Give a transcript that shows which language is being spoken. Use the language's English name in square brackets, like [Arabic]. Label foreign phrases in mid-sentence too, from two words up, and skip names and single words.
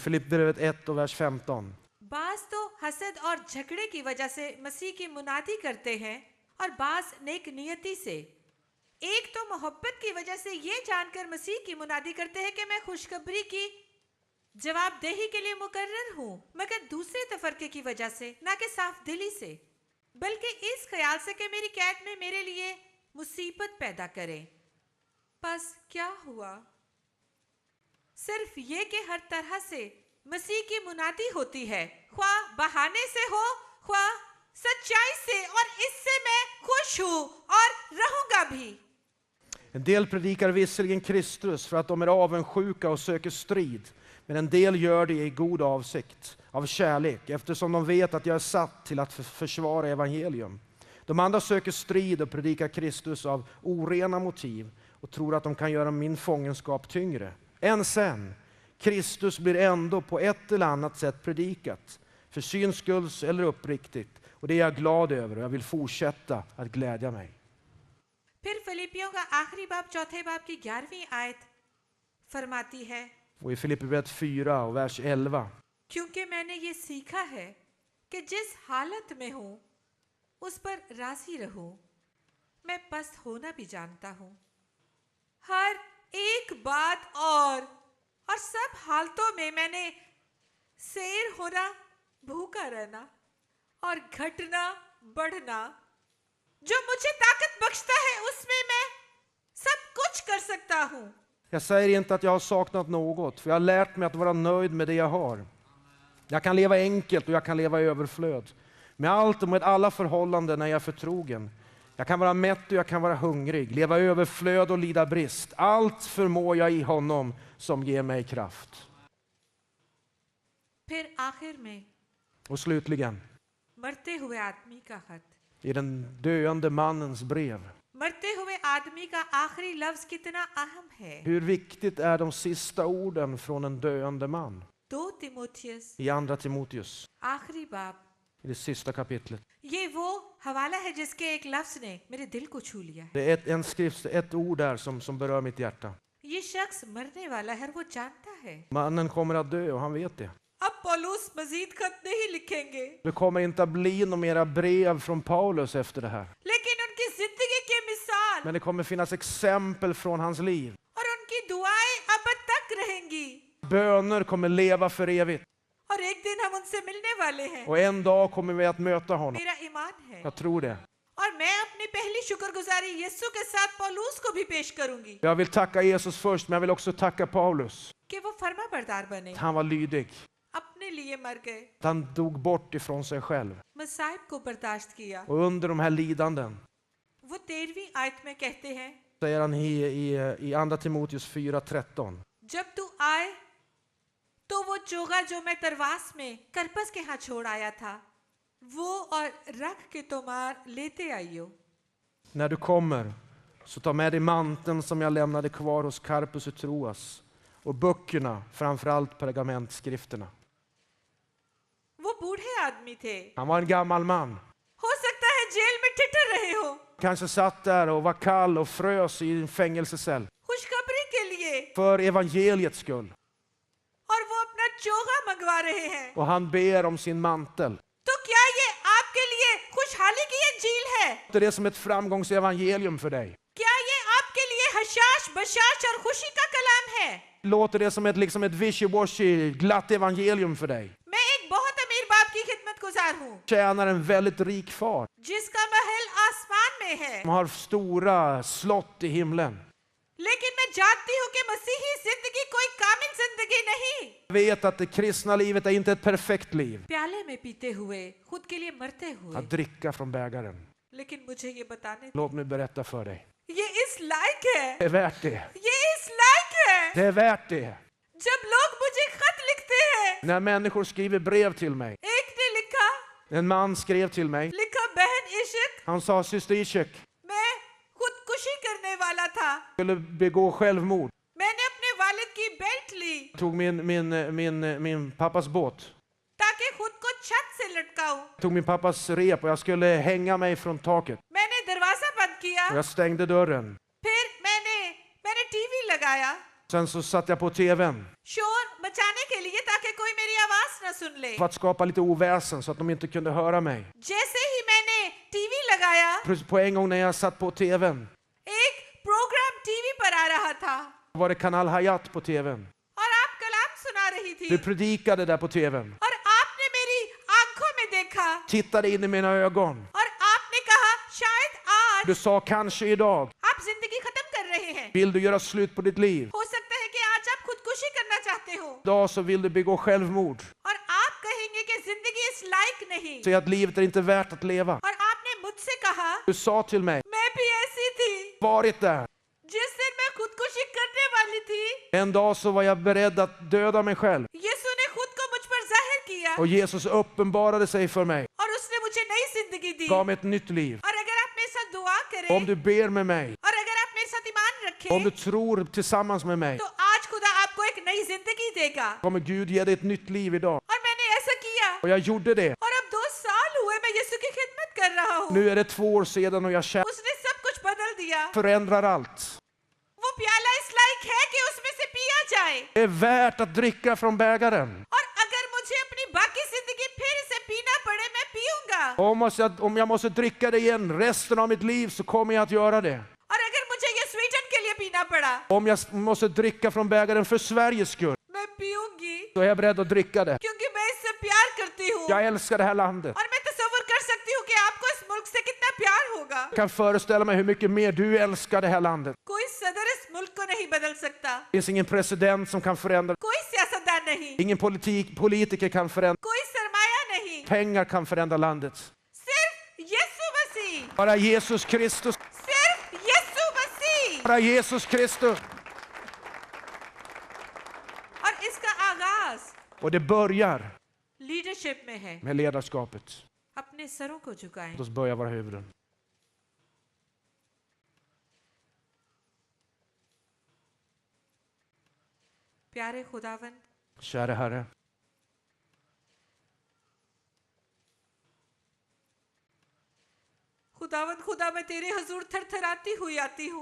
[Swedish] Filippbrevet 1 och vers 15. [Urdu] بعض تو حسد اور جھگڑے کی وجہ سے مسیح کی منادی کرتے ہیں اور بعض نیک نیتی سے. ایک تو محبت کی وجہ سے یہ جان کر مسیح کی منادی کرتے ہیں کہ میں خوشخبری کی جوابدہی کے لیے مقرر ہوں، مگر دوسرے تفرقے کی وجہ سے، نہ کہ صاف دلی سے، بلکہ اس خیال سے کہ میری قید میں میرے لیے مصیبت پیدا کریں. بس کیا ہوا? صرف یہ کہ ہر طرح سے مسیح کی منادی ہوتی ہے، خواہ بہانے سے ہو خواہ سچائی سے، اور اس سے میں خوش ہوں اور رہوں گا بھی. [Swedish] En del predikar visserligen Kristus för att de är avundsjuka och söker strid, men en del gör det i god avsikt, av kärlek, eftersom de vet att jag är satt till att försvara evangelium. De andra söker strid och predikar Kristus av orena motiv och tror att de kan göra min fångenskap tyngre. Än sen, Kristus blir ändå på ett eller annat sätt predikat, för syns skull eller uppriktigt, och det är jag glad över och jag vill fortsätta att glädja mig. [Urdu] پھر فلپیوں کا آخری باب چوتھے باب کی 11ویں آیت فرماتی ہے, [Swedish] Och i Filippibrevet 4 och vers 11. [Urdu] کیونکہ میں نے یہ سیکھا ہے کہ جس حالت میں ہوں اس پر راضی رہوں، میں پست ہونا بھی جانتا ہوں. ہر ایک بات اور سب حالتوں میں میں نے سیر ہونا، بھوکا رہنا اور گھٹنا بڑھنا، جو مجھے طاقت بخشتا ہے اس میں میں سب کچھ کر سکتا ہوں. [Swedish] Jag säger inte att jag har saknat något, för jag har lärt mig att vara nöjd med det jag har. Jag kan leva enkelt och jag kan leva i överflöd. Med allt och med alla förhållanden är jag förtrogen. Jag kan vara mätt och jag kan vara hungrig, leva i överflöd och lida brist. Allt förmår jag i honom som ger mig kraft. [Urdu] پھر آخر میں [Swedish] Och slutligen, [Urdu] مرتے ہوئے آدمی کا خط. [Swedish] i den döende mannens brev. [Urdu] مرتے ہوئے آدمی کا آخری لفظ کتنا اہم ہے. [Swedish] Hur viktigt är de sista orden från en döende man? [Urdu] 2 تیمتھیس [Swedish] I andra Timoteus, [Urdu] آخری باب. [Swedish] i det sista kapitlet. [Urdu] یہ وہ حوالہ ہے جس کے ایک لفظ نے میرے دل کو چھو لیا ہے. [Swedish] Det är ett ord där som berör mitt hjärta. [Urdu] یہ شخص مرنے والا ہے، وہ جانتا ہے. [Swedish] Mannen kommer att dö och han vet det. [Urdu] اب پولس مزید خط نہیں لکھیں گے, [Swedish] Det kommer inte att bli några mera brev från Paulus efter det här. [Urdu] لیکن ان کی زندگی کی مثال [Swedish] Men det kommer finnas exempel från hans liv. [Urdu] اور ان کی دعائیں اب تک رہیں گی, [Swedish] Böner kommer leva för evigt. [Urdu] اور ایک دن ہم ان سے ملنے والے ہیں. [Swedish] Och en dag kommer vi att möta honom. [Urdu] میرا ایمان ہے, [Swedish] Jag tror det. [Urdu] اور میں اپنی پہلی شکرگزاری یسوع کے ساتھ پولس کو بھی پیش کروں گی [Swedish] Jag vill tacka Jesus först, men jag vill också tacka Paulus. [Urdu] کہ وہ فرمانبردار بنے, [Swedish] Han var lydig. [Urdu] اپنے لیے مر گئے, [Swedish] Han dog bort ifrån sig själv. [Urdu] مصائب کو برداشت کیا. [Swedish] Och under de här lidanden, [Urdu] وہ 13ویں آیت میں کہتے ہیں, [Swedish] säger han i andra Timoteus 4:13. [Urdu] جب تو آئے تو وہ چوغہ جو میں ترواس میں کرپس کے ہاتھ چھوڑ آیا تھا، وہ اور رکھ کے تمہار لیتے آئیو. [Swedish] När du kommer, så ta med dig manteln som jag lämnade kvar hos Karpus och Troas, och böckerna, framförallt pergamentskrifterna. [Urdu] وہ بوڑھے آدمی تھے, [Swedish] Han var en gammal man. [Urdu] ہو سکتا ہے جیل میں ٹھٹھر رہے ہو, [Swedish] Kanske satt där och var kall och frös i en fängelsecell. [Urdu] خوشخبری کے لیے, [Swedish] För evangeliets skull. [Urdu] اور وہ اپنا چوغہ منگوا رہے ہیں. [Swedish] Och han ber om sin mantel. [Urdu] تو کیا یہ آپ کے لیے خوشحالی کی انجیل ہے? [Swedish] Låter det som ett framgångsevangelium för dig? [Urdu] کیا یہ آپ کے لیے ہشاش بشاش اور خوشی کا کلام ہے? [Swedish] Låter det som ett wishy-washy glatt evangelium för dig? [Urdu] میں ایک بہت امیر باپ کی خدمت گزار ہوں, [Swedish] Tjänar en väldigt rik far [Urdu] جس کا محل آسمان میں ہے, [Swedish] som har stora slott i himlen. [Urdu] لیکن میں جانتی ہوں کہ مسیحی زندگی کوئی کامل زندگی نہیں. [Swedish] Jag vet att det kristna livet är inte ett perfekt liv. [Urdu] پیالے میں پیتے ہوئے، خود کے لیے مرتے ہوئے, [Swedish] Att dricka från bägaren. [Urdu] لیکن مجھے یہ بتانے, [Swedish] Låt mig berätta för dig. [Urdu] یہ اس لائق ہے, [Swedish] Det är värt det. [Urdu] یہ اس لائق ہے. [Swedish] Det är värt det. [Urdu] جب لوگ مجھے خط لکھتے ہیں, [Swedish] När människor skriver brev till mig. [Urdu] ایک نے لکھا [Swedish] En man skrev till mig. [Urdu] بہن اشک, [Swedish] Han sa, syster Ishak, [Urdu] میں خودکشی کرنے والا تھا, [Swedish] skulle begå självmord. [Urdu] میں نے اپنے والد کی بیلٹ لی [Swedish] Tog min pappas båt. [Urdu] تاکہ خود کو چھت سے لٹکاؤں. [Swedish] Tog min pappas rep och jag skulle hänga mig från taket. [Urdu] میں نے دروازہ بند کیا, [Swedish] Och jag stängde dörren. [Urdu] پھر میں نے ٹی وی لگایا, [Swedish] Sen så satte jag på tvn. [Urdu] شور مچانے کے لیے تاکہ کوئی میری آواز نہ سن لے. [Swedish] För att skapa lite oväsen så att de inte kunde höra mig. [Urdu] جیسے ہی میں نے ٹی وی لگایا, [Swedish] På en gång när jag satt på tvn [Urdu] ایک پروگرام ٹی وی پر آ رہا تھا [Swedish] var det kanal Hayat på tvn. [Urdu] اور آپ کلام سنا رہی تھی, [Swedish] Du predikade där på tvn. [Urdu] اور آپ نے میری آنکھوں میں دیکھا [Swedish] Tittade in i mina ögon. [Urdu] اور آپ نے کہا شاید آج [Swedish] Du sa kanske idag [Urdu] آپ زندگی ختم کر رہے ہیں. [Swedish] vill du göra slut på ditt liv. [Urdu] ہو سکتا ہے کہ آج آپ خودکشی کرنا چاہتے ہو [Swedish] Idag så vill du begå självmord. [Urdu] اور آپ کہیں گے کہ زندگی اس لائق نہیں, [Swedish] Säg att livet är inte värt att leva. [Urdu] اور آپ نے مجھ سے کہا [Swedish] Du sa till mig, [Urdu] میں بھی ایسی تھی, [Swedish] varit där. [Urdu] جس دن میں خودکشی کرنے والی تھی, [Swedish] En dag så var jag beredd att döda mig själv. [Urdu] یسوع نے خود کو مجھ پر ظاہر کیا [Swedish] Och Jesus uppenbarade sig för mig. [Urdu] اور اس نے مجھے نئی زندگی دی. [Swedish] Gav mig ett nytt liv. [Urdu] اور اگر آپ میرے ساتھ دعا کریں [Swedish] Om du ber med mig. [Urdu] اور اگر آپ میرے ساتھ ایمان [Swedish] Om du [Urdu] رکھیں, [Swedish] tror tillsammans med mig. [Urdu] تو آج خدا آپ کو ایک نئی زندگی دے گا. [Swedish] Kommer Gud ge dig ett nytt liv idag. [Urdu] اور میں نے ایسا کیا [Swedish] Och jag gjorde det. [Urdu] اور اب 2 سال ہوئے میں یسوع کی خدمت کر رہا ہوں. [Swedish] Nu är det 2 år sedan och jag [Urdu] اس نے سب کچھ بدل دیا. [Swedish] förändrar allt. [Urdu] وہ پیالہ اس لائق ہے کہ اس میں سے پیا جائے, [Swedish] Det är värt att dricka från bägaren. [Urdu] اور اگر مجھے اپنی باقی زندگی پھر اسے پینا پڑے میں پیوں گا, [Swedish] Om jag måste dricka det igen resten av mitt liv så kommer jag att göra det. [Urdu] اور اگر مجھے یہ سویڈن کے لیے پینا پڑا [Swedish] Om jag måste dricka från bägaren för Sveriges skull [Urdu] میں پیوں گی, [Swedish] så är jag beredd att dricka det. [Urdu] کیونکہ میں اس سے پیار کرتی ہوں [Swedish] Jag älskar det här landet. [Urdu] اور میں تصور کر سکتی ہوں کہ آپ کو اس ملک سے کتنا پیار ہوگا. [Swedish] Jag kan föreställa mig hur mycket mer du älskar det här landet. [Urdu] کوئی صدر اس ملک کو نہیں بدل سکتا, [Swedish] Det finns ingen president som kan förändra. [Urdu] کوئی سیاستدان نہیں, [Swedish] Ingen politiker kan förändra. [Urdu] کوئی سرمایہ نہیں, [Swedish] Pengar kan förändra landet. [Urdu] صرف یسوع مسیح, [Swedish] Bara Jesus Kristus. [Urdu] صرف یسوع مسیح. [Swedish] Bara Jesus Kristus. [Urdu] اور اس کا آغاز [Swedish] Och det börjar [Urdu] لیڈرشپ میں ہے. [Swedish] med ledarskapet. [Urdu] اپنے سروں کو جھکائیں. [Swedish] Låt oss böja våra huvuden. [Urdu] پیارے خداوند, [Swedish] Kära Herre. [Urdu] خداوند خدا میں تیرے حضور تھرتھراتی ہوئی آتی ہوں.